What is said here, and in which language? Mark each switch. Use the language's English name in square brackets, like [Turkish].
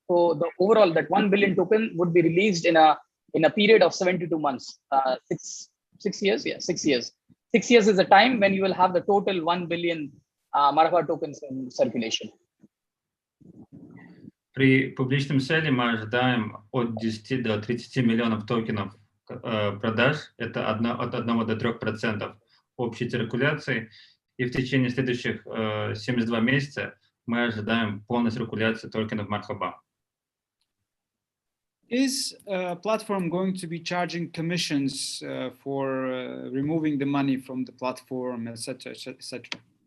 [English] So the overall, that 1 billion token would be released in a period of 72 months, 6 years. Yeah, 6 years. 6 years is the time when you will have the total 1 billion Marhaba tokens in circulation. [Russian] При публичном селе мы ожидаем от 10 до 30 миллионов токенов продаж, это от 1 до 3% общей циркуляции, и в течение следующих 72 месяца мы ожидаем полной циркуляции токенов Marhaba. [English] Is a platform going to be charging commissions for removing the money from the platform, etc., etc.?